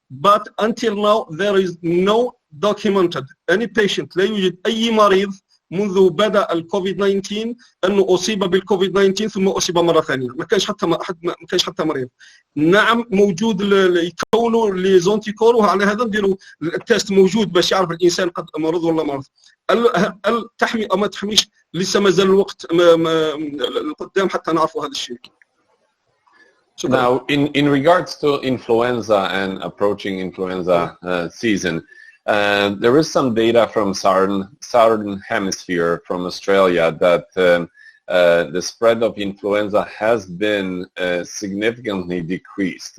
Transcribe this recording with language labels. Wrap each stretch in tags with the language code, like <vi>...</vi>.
<en>But until now there is no documented any patient، لا يوجد اي مريض</en> <ar>منذ بدأ الكوفيد 19 أنه أصيب بالكوفيد 19 ثم أصيب مرة ثانية، ما كانش حتى مريض. نعم موجود يكونوا لي زونتيكور، وعلى هذا نديروا التيست موجود باش يعرف الإنسان قد مرض ولا مرض. هل تحمي أو ما تحميش؟ لسه ما زال الوقت قدام حتى نعرفوا هذا الشيء.</ar> <en>Now, in regards to influenza and approaching influenza season, there is some data from southern hemisphere from Australia that the spread of influenza has been significantly decreased.</en>